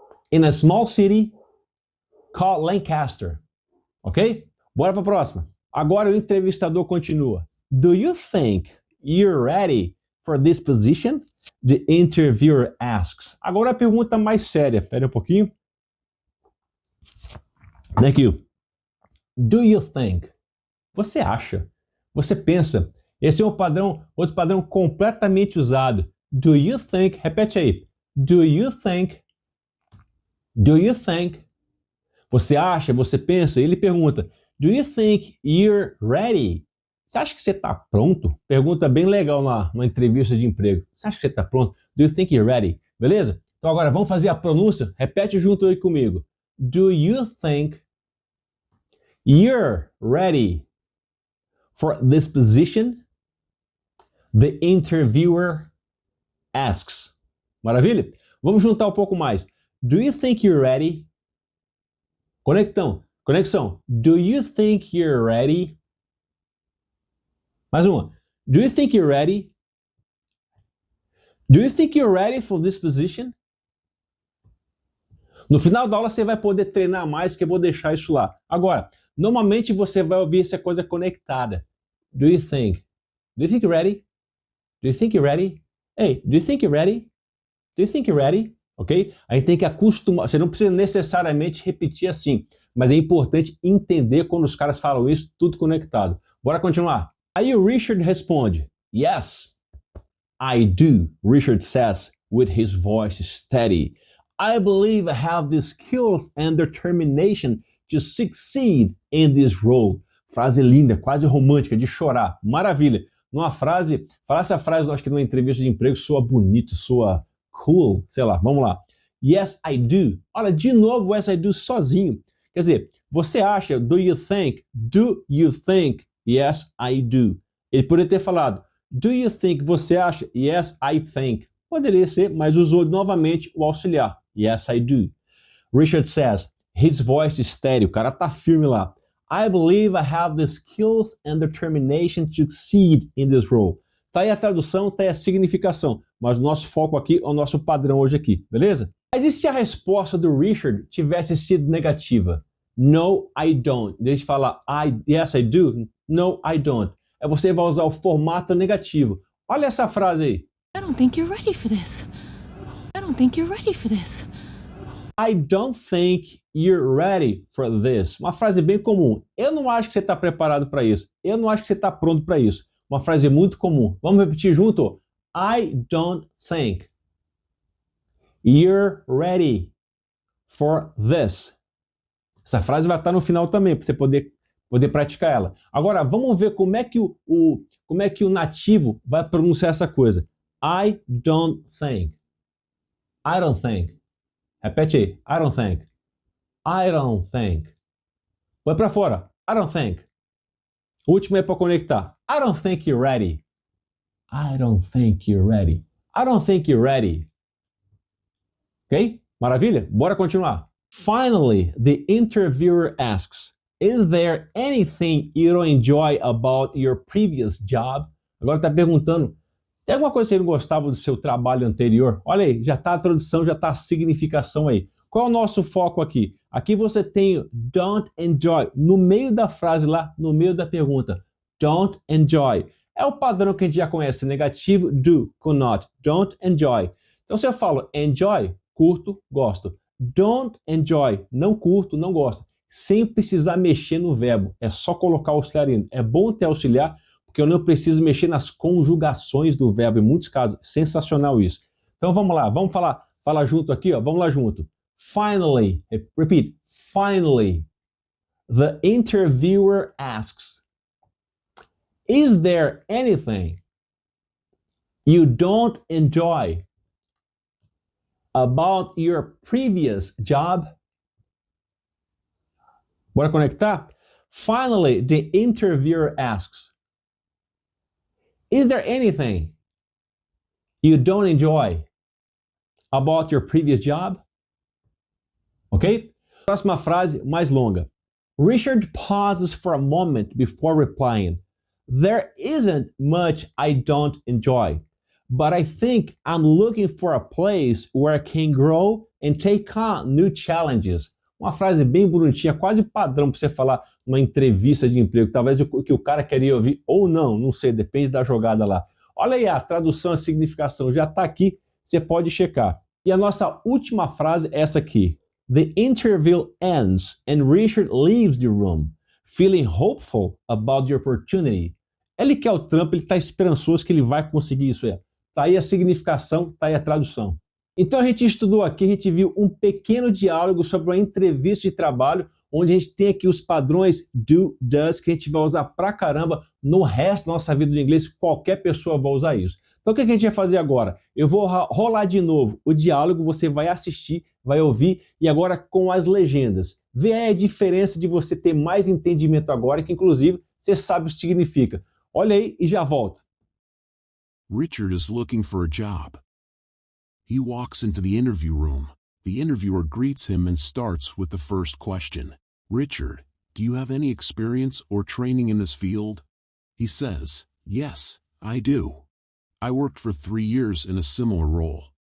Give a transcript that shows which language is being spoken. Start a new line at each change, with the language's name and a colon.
English: In a small city called Lancaster. Ok?
Portuguese: Bora para a próxima. Agora o entrevistador continua.
English: Do you think you're ready for this position? The interviewer asks.
Portuguese: Agora a pergunta mais séria. Espera um pouquinho.
English: Thank you. Do you think?
Portuguese: Você acha? Você pensa? Esse é um padrão, outro padrão completamente usado.
English: Do you think?
Portuguese: Repete aí.
English: Do you think? Do you think?
Portuguese: Você acha? Você pensa? Ele pergunta.
English: Do you think you're ready?
Portuguese: Você acha que você está pronto? Pergunta bem legal numa entrevista de emprego. Você acha que você está pronto?
English: Do you think you're ready?
Portuguese: Beleza? Então agora vamos fazer a pronúncia? Repete junto aí comigo.
English: Do you think you're ready for this position? The interviewer
Portuguese: asks. Maravilha? Vamos juntar um pouco mais.
English: Do you think you're ready? Conexão. Do you think you're ready?
Portuguese: Mais uma.
English: Do you think you're ready? Do you think you're ready for this position?
Portuguese: No final da aula você vai poder treinar mais, que eu vou deixar isso lá. Agora, normalmente você vai ouvir essa coisa conectada.
English: Do you think? Do you think you're ready? Do you think you're ready? Hey, do you think you're ready? Do you think you're ready? Ok?
Portuguese: A gente tem que acostumar. Você não precisa necessariamente repetir assim, mas é importante entender quando os caras falam isso, tudo conectado. Bora continuar. Aí o Richard responde,
English: yes, I do, Richard says with his voice steady. I believe I have the skills and determination to succeed in this role.
Portuguese: Frase linda, quase romântica, de chorar. Maravilha. Numa frase, falar essa frase, eu acho que numa entrevista de emprego soa bonito, soa cool, sei lá, vamos lá.
English: Yes, I do.
Portuguese: Olha, de novo,
English: yes, I do
Portuguese: sozinho. Quer dizer, você acha,
English: do you think?
Portuguese: Do you think? Yes, I do. Ele poderia ter falado, do you think? Você acha?
English: Yes, I think.
Portuguese: Poderia ser, mas usou novamente o auxiliar.
English: Yes, I do. Richard says, his voice is steady.
Portuguese: O cara tá firme lá.
English: I believe I have the skills and determination to succeed in this role.
Portuguese: Tá aí a tradução, tá aí a significação. Mas o nosso foco aqui é o nosso padrão hoje aqui, beleza? Mas e se a resposta do Richard tivesse sido negativa?
English: No, I don't.
Portuguese: Em vez de falar
English: yes, I do. No, I don't.
Portuguese: Aí você vai usar o formato negativo. Olha essa frase aí.
English: I don't think you're ready for this. I don't think you're ready for this. I don't think you're ready for this.
Portuguese: Uma frase bem comum. Eu não acho que você está preparado para isso. Eu não acho que você está pronto para isso. Uma frase muito comum. Vamos repetir junto?
English: I don't think you're ready for this.
Portuguese: Essa frase vai estar no final também, para você poder praticar ela. Agora, vamos ver como é que o nativo vai pronunciar essa coisa.
English: I don't think. I don't think.
Portuguese: Repete aí.
English: I don't think. I don't think.
Portuguese: Põe pra fora.
English: I don't think.
Portuguese: O último é para conectar.
English: I don't think you're ready. I don't think you're ready. I don't think you're ready. Ok?
Portuguese: Maravilha? Bora continuar.
English: Finally, the interviewer asks, is there anything you don't enjoy about your previous job?
Portuguese: Agora está perguntando, tem alguma coisa que você não gostava do seu trabalho anterior? Olha aí, já está a tradução, já está a significação aí. Qual é o nosso foco aqui? Aqui você tem don't enjoy, no meio da frase lá, no meio da pergunta.
English: Don't enjoy.
Portuguese: É o padrão que a gente já conhece, negativo, do, com not. Don't enjoy. Então se eu falo enjoy, curto, gosto.
English: Don't enjoy,
Portuguese: não curto, não gosto. Sem precisar mexer no verbo. É só colocar o auxiliar indo. É bom ter auxiliar, porque eu não preciso mexer nas conjugações do verbo. Em muitos casos, sensacional isso. Então vamos lá, vamos falar junto aqui, ó. Vamos lá junto.
English: Finally, repeat, finally, the interviewer asks, is there anything you don't enjoy about your previous job?
Portuguese: Bora conectar?
English: Finally, the interviewer asks, is there anything you don't enjoy about your previous job? Ok?
Portuguese: Próxima frase, mais longa.
English: Richard pauses for a moment before replying. There isn't much I don't enjoy, but I think I'm looking for a place where I can grow and take on new challenges.
Portuguese: Uma frase bem bonitinha, quase padrão para você falar numa entrevista de emprego. Talvez o que o cara queria ouvir ou não sei, depende da jogada lá. Olha aí a tradução, a significação, já está aqui, você pode checar. E a nossa última frase é essa aqui.
English: The interview ends and Richard leaves the room, feeling hopeful about the opportunity.
Portuguese: Ele quer o trampo, ele está esperançoso que ele vai conseguir isso. Tá aí a significação, tá aí a tradução. Então a gente estudou aqui, a gente viu um pequeno diálogo sobre uma entrevista de trabalho, onde a gente tem aqui os padrões do, does, que a gente vai usar pra caramba no resto da nossa vida de inglês, qualquer pessoa vai usar isso. Então o que a gente vai fazer agora? Eu vou rolar de novo o diálogo, você vai assistir, vai ouvir, e agora com as legendas. Vê aí a diferença de você ter mais entendimento agora, que inclusive você sabe o que significa. Olha aí e já volto.
English: Richard is looking for a job. He walks into the interview room. The interviewer greets him and starts with the first question. Richard, do you have any experience or training in this field? He says, yes, I do. I worked for 3 years in a similar role.